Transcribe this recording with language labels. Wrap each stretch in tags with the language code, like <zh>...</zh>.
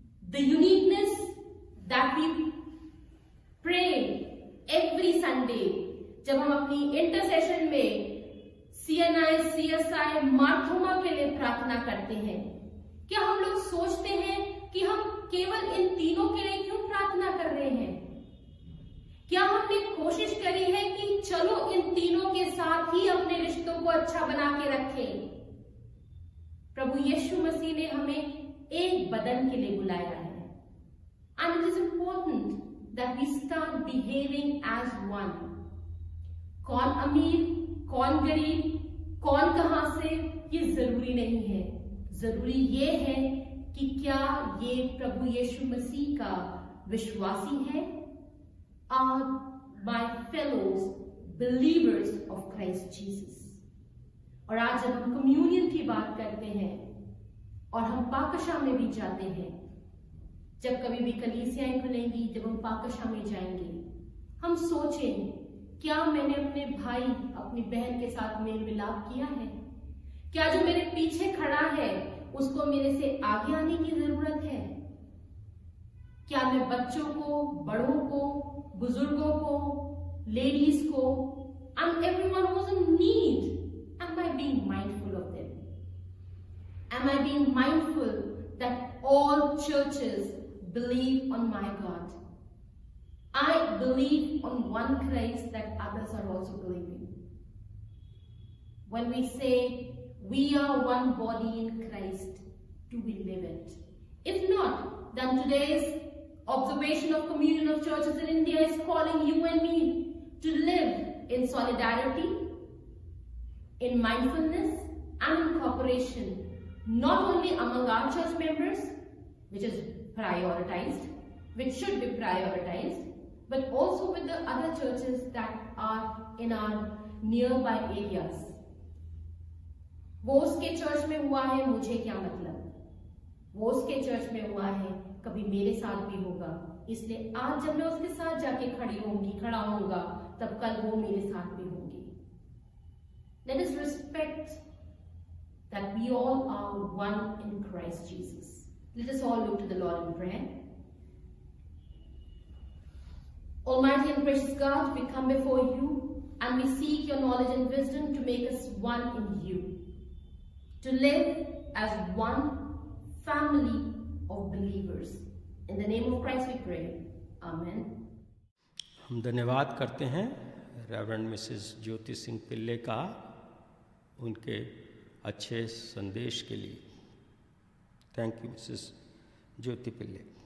<en>The uniqueness that we pray every Sunday,</en> <hi>जब हम अपनी इंटरसेशन में CNI, CSI, मार्थोमा के लिए प्रार्थना करते हैं, क्या हम लोग सोचते हैं कि हम केवल इन तीनों के लिए क्यों प्रार्थना कर रहे हैं? क्या हमने कोशिश करी है कि चलो इन तीनों के साथ ही अपने रिश्तों को अच्छा बना के रखें? प्रभु यीशु मसीह ने हमें एक बदन के लिए बुलाया है।</hi> <en>And it is important that we start behaving as one.</en> <hi>कौन अमीर, कौन गरीब, कौन कहां से, ये जरूरी नहीं है। जरूरी ये है कि क्या ये प्रभु यीशु मसीह का विश्वासी है?</hi> <en>Are my fellows believers of Christ Jesus?</en> <hi>और आज जब हम कम्युनियन की बात करते हैं और हम पाकशाह में भी जाते हैं, जब कभी भी कलीसियाएं खुलेंगी, जब हम पाकशाह में जाएंगे, हम सोचें क्या मैंने अपने भाई, अपनी बहन के साथ मेल मिलाप किया है? क्या जो मेरे पीछे खड़ा है उसको मेरे से आगे आने की जरूरत है? क्या मैं बच्चों को, बड़ों को, बुजुर्गों को, लेडीज को,</hi> <en>and everyone who's in need, am I being mindful of them? Am I being mindful that all churches believe on my God? I believe on one Christ that others are also believing. When we say we are one body in Christ, do we live it? If not, then today's observation of Communion of Churches in India is calling you and me to live in solidarity, in mindfulness, and in cooperation, not only among our church members, which is prioritized, which should be prioritized, but also with the other churches that are in our nearby areas.</en> <hi>वो उसके church में हुआ है, मुझे क्या मतलब? वो उसके चर्च में हुआ है, कभी मेरे साथ भी होगा। इसलिए आज जब मैं उसके साथ जाके खड़ा होऊंगा, तब कल वो मेरे साथ भी होंगी।</hi> <en>Let us respect that we all are one in Christ Jesus. Let us all look to the Lord in prayer. Almighty and precious God, we come before you and we seek your knowledge and wisdom to make us one in you, to live as one family of believers. In the name of Christ we pray. Amen.</en> <hi>हम धन्यवाद करते हैं reverend Mrs Jyoti Singh पिल्ले का उनके अच्छे संदेश के लिए।</hi> <en>Thank you Mrs Jyoti Pillai.</en>